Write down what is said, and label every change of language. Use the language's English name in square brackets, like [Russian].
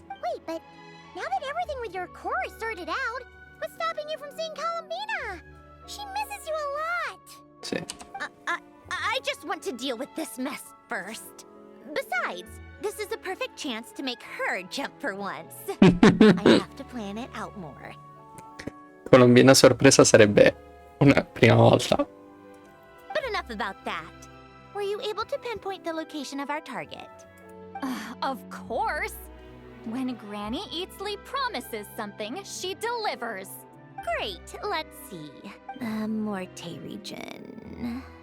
[English] Wait, but now that everything with your core is sorted out, what's stopping you from seeing Columbina? She misses you a lot. [Italian] Sì. [English] I just want to deal with this mess first. Besides, this is a perfect chance to make her jump for once. I have to plan it out more. [Italian] Colombina sorpresa sarebbe una prima volta. [English] But enough about that. Were you able to pinpoint the location of our target? Of course. When Granny Eatsley promises something, she delivers. Great, let's see. The Morte region.